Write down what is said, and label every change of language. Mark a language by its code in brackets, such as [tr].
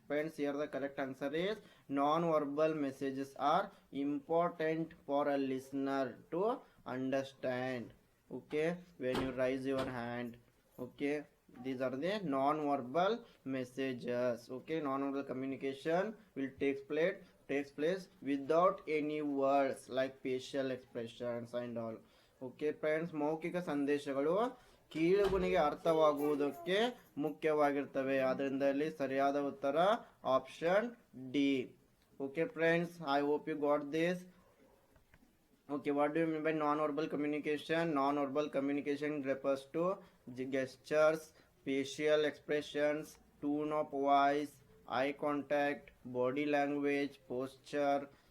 [en] Friends, here the correct answer is non-verbal messages are important for a listener to understand. Okay, when you raise your hand, okay, these are the non-verbal messages. Okay, non-verbal communication will takes place without any words like facial expressions and all. Okay friends, [kn] ಮೌಖಿಕ ಸಂದೇಶಗಳು ಕೀಳುಗುನಿಗೆ ಅರ್ಥವಾಗುವುದಕ್ಕೆ ಮುಖ್ಯವಾಗಿರ್ತವೆ. ಅದರಿಂದ ಇಲ್ಲಿ ಸರಿಯಾದ ಉತ್ತರ option D. [en] Okay friends, I hope you got this. Okay, what do you mean by non-verbal communication? Non-verbal communication refers to gestures, facial expressions, tone of voice, eye contact, body language, posture.